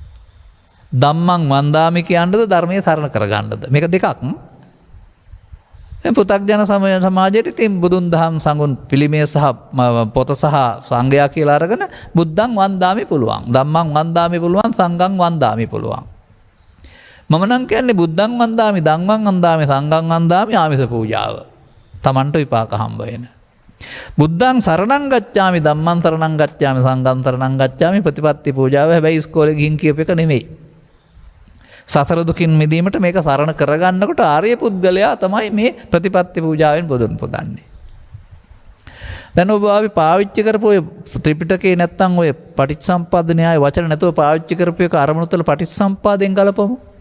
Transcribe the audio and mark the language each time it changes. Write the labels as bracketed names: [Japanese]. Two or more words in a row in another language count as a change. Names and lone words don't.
[Pali] ධම්මං වන්දාමි [Sinhala] කියන්නද ධර්මයේ සරණ කරගන්නද? මේක දෙකක්. පෘථග්ජන සමාජයට ඉතින් බුදුන් දහම් සංගුණ පිළිමය සහ පොත සහ සංඝයා කියලා අරගෙන [Pali] බුද්ධං වන්දාමි [Sinhala] පුළුවන්. [Pali] ධම්මං වන්දාමි [Sinhala] පුළුවන්. [Pali] සංඝං වන්දාමි [Sinhala] පුළුවන්. මම නම් කියන්නේ [Pali] බුද්ධං වන්දාමි, ධම්මං වන්දාමි, සංඝං වන්දාමි [Sinhala] ආමිස පූජාව. Tamanට විපාක හම්බ වෙන. [Pali] බුද්ධං සරණං ගච්ඡාමි, ධම්මං සරණං ගච්ඡාමි, සංඝං සරණං ගච්ඡාමි [Sinhala] ප්‍රතිපත්ති පූජාව. හැබැයි ඉස්කෝලේ ගිහින් කියප එක නෙමෙයි. සතර දුකින් මිදීමට මේක සරණ කරගන්නකොට ආර්ය පුද්ගලයා තමයි මේ ප්‍රතිපත්ති පූජාවෙන් බුදුන් පුදන්නේ. දැන් ඔබ අපි පාවිච්චි කරපු ඔය ත්‍රිපිටකේ නැත්තම් ඔය පටිච්චසමුප්පාද න්‍යාය වචන නැතුව පාවිච්චි කරපු එක අරමුණු තුළ පටිච්චසමුප්පාදයෙන් ගලපමු.